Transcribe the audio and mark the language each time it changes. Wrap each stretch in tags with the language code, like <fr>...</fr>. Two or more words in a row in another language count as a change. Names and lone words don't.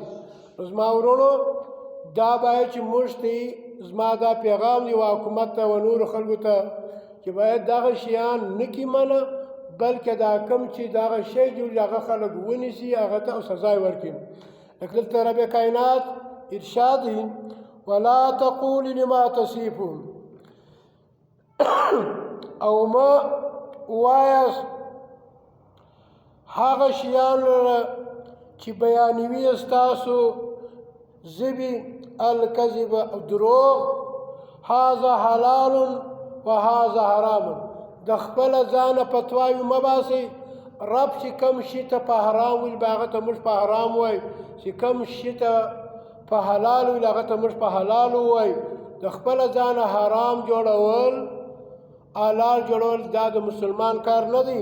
<ps>زما ورونو دا باید چې موږ ته زما دا پیغام دی و حکومت ته و نورو خلکو ته چې باید دغه شیان نه کړي منع، بلکې دا کم چې دغه شی جوړ هغه خلک ونیسي، هغه ته سزا یې ورکړي. لکه دلته رب کائنات ارشاد دی</ps> <ar>ولا تقول لما تصفون</ar> <ps>او ما وایاست هغه شیان چې بیانوي ستاسو ژبې الکذب او دروغ،</ps> <ar>هذا حلال و هذا حرام.</ar> <ps>د خپل ځانه فتواوې مه باسئ. رب چې کوم شي ته په حرام ویل به هغه ته موږ په حرام وایو، چې کوم شي ته په حلال ویل هغه ته موږ په حلال وایو. د خپل ځانه حرام جوړول حلال جوړول دا د مسلمان کار نه دی.</ps>